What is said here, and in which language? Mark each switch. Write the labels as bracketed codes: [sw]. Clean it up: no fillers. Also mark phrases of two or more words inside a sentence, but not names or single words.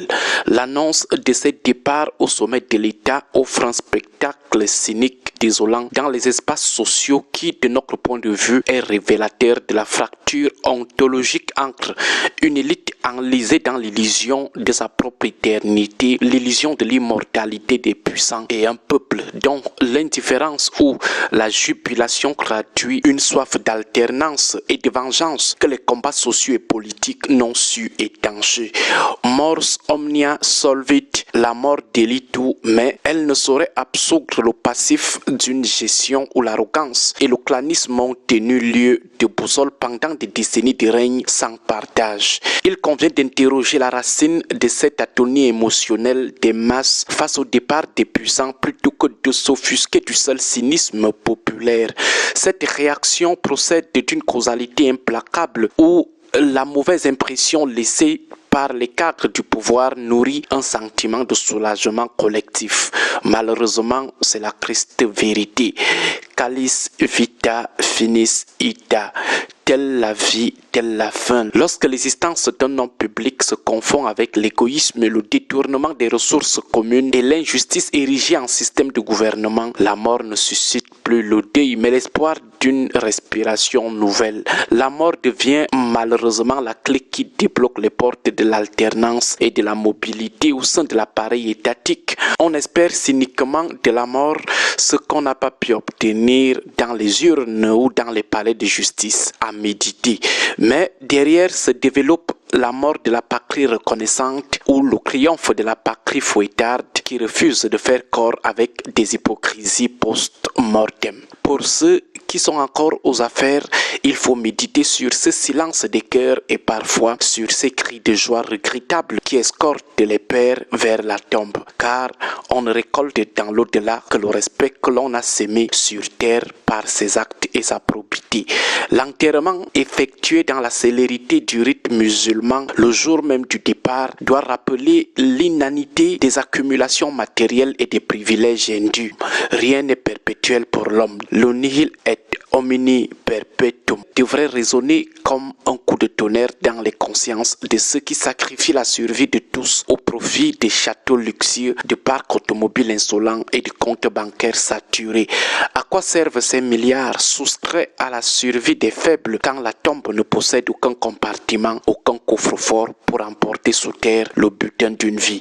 [fr] L'annonce de ce départ au sommet de l'État offre un spectacle cynique désolant dans les espaces sociaux qui, de notre point de vue, est révélateur de la fracture ontologique entre une élite enlisée dans l'illusion de sa propre éternité, l'illusion de l'immortalité des puissants et un peuple dont l'indifférence ou la jubilation traduit une soif d'alternance et de vengeance que les combats sociaux et politiques n'ont su étancher. [la] Mors omnia solvit, [fr] la mort délie tout, mais elle ne saurait absoudre le passif d'une gestion où l'arrogance et le clanisme ont tenu lieu de boussole pendant des décennies de règne sans partage. Il convient d'interroger la racine de cette atonie émotionnelle des masses face au départ des puissants plutôt que de s'offusquer du seul cynisme populaire. Cette réaction procède d'une causalité implacable où la mauvaise impression laissée par les cadres du pouvoir nourrit un sentiment de soulagement collectif. Malheureusement, c'est la triste vérité. [la] Calis vita finis ita. [fr] Telle la vie, telle la fin. Lorsque l'existence d'un homme public se confond avec l'égoïsme et le détournement des ressources communes et l'injustice érigée en système de gouvernement, la mort ne suscite plus le deuil mais l'espoir d'une respiration nouvelle. La mort devient malheureusement la clé qui débloque les portes de l'alternance et de la mobilité au sein de l'appareil étatique. On espère cyniquement de la mort ce qu'on n'a pas pu obtenir dans les urnes ou dans les palais de justice à méditer. Mais derrière se développe la mort de la patrie reconnaissante ou le triomphe de la patrie fouettarde qui refuse de faire corps avec des hypocrisies post-mortem. Pour ceux qui sont encore aux affaires, il faut méditer sur ce silence des cœurs et parfois sur ces cris de joie regrettables qui escortent les pères vers la tombe. Car on ne récolte dans l'au-delà que le respect que l'on a sémé sur terre par ses actes et sa probité. L'enterrement effectué dans la célérité du rite musulman le jour même du départ doit rappeler l'inanité des accumulations matérielles et des privilèges indus. Rien n'est perpétuel pour l'homme. Le [la] nihil est homini perpetuum [fr] devrait résonner comme un coup de tonnerre dans les consciences de ceux qui sacrifient la survie de tous au profit des châteaux luxueux, de parcs automobiles insolents et de comptes bancaires saturés. À quoi servent ces milliards soustraits à la survie des faibles quand la tombe ne possède aucun compartiment, aucun coffre-fort pour emporter sous terre le butin d'une vie?